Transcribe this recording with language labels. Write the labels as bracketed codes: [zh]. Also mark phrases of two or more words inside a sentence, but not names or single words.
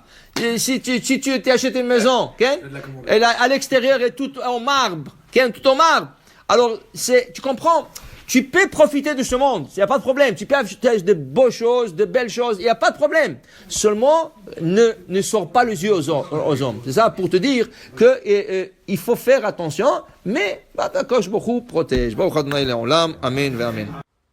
[fr] Si tu achètes une maison, okay? Elle à l'extérieur est tout en marbre, okay? Tout en marbre. Alors, tu comprends? Tu peux profiter de ce monde, il n'y a pas de problème. Tu peux acheter de beaux choses, de belles choses, il n'y a pas de problème. Seulement, ne sors pas les yeux aux hommes. C'est ça pour te dire que il faut faire attention, mais [he] Akadosh Baruch Hu [fr] protège. [he] Baruch Adonai Le'olam. Amen ve amen.